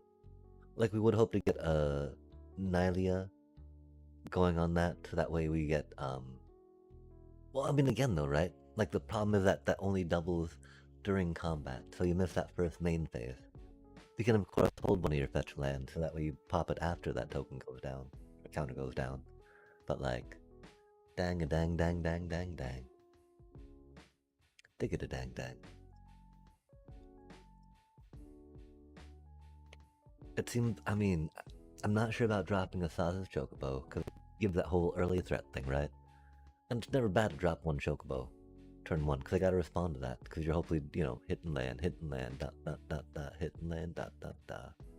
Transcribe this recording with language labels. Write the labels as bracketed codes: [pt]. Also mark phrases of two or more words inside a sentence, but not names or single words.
[en] Like we would hope to get a Nylia going on that, so that way we get well, I mean again though, right? Like the problem is that only doubles during combat, so you miss that first main phase. You can of course hold one of your fetch lands, so that way you pop it after that token goes down, or counter goes down. But like, dang a dang dang dang dang dang. Dig it a dang dang. It seems, I mean, I'm not sure about dropping a Sausage Chocobo, because it gives that whole early threat thing, right? And it's never bad to drop one Chocobo turn 1, because I gotta respond to that, because you're hopefully, you know, hit and land, dot, dot, dot, dot, hit and land, dot, dot, dot.